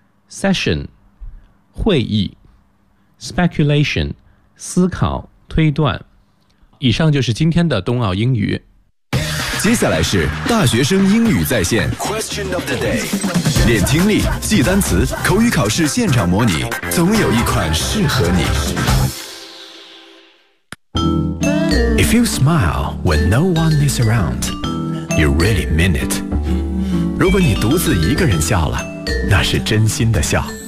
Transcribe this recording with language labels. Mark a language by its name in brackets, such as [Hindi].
[Chinese] Session, 会议。Speculation, 思考、推断。以上就是今天的冬奥英语。接下来是大学生英语在线。 [English] Question of the day。 [Chinese] 练听力、记单词、口语考试现场模拟，总有一款适合你。 [English] If you smile when no one is around, you really mean it. [Chinese] 如果你独自一个人笑了，那是真心的笑。